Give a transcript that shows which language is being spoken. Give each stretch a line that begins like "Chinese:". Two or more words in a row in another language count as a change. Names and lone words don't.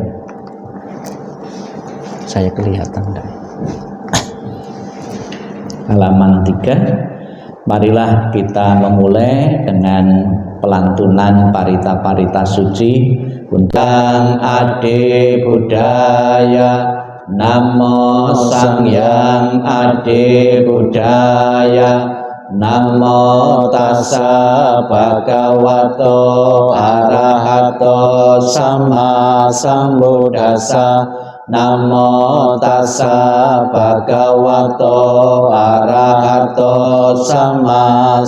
Indonesian: Saya kelihatan enggak? Halaman 3. Marilah kita memulai dengan pelantunan parita-parita suci Undang Adi Budaya,
Pali: Namo Sangyang Adi Budaya, Namo Tassa Bhagavato Arahato Sama Sambuddhassa, Namo Tassa Bhagavato Arahato Sama